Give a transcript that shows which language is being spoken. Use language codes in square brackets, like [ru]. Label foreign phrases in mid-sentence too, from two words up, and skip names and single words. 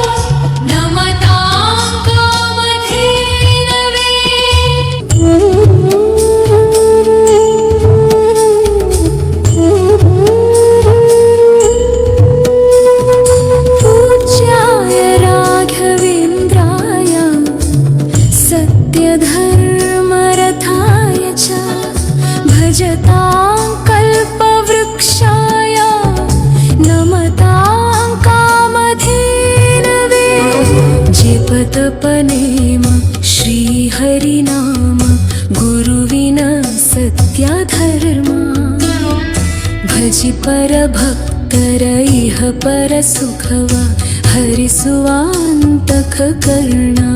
[sa] ನಮತಾಂ ಕಾಮಧೇನವೇ ಪೂಜ್ಯಾಯ ರಾಘವೇಂದ್ರಾಯ सत्यधर्मरथाय च भजतां कल्पवृक्षाय [kn] ಜಪತಪನೇಮ ಶ್ರೀಹರಿನಾಮ ಗುರುವಿನ ಸತ್ಯ ಧರ್ಮ ಭಜಿ ಪರಭಕ್ತರ ಇಹ ಪರ ಸುಖವ ಹರಿಸುವ ಅಂತಃ ಕರ್ಣ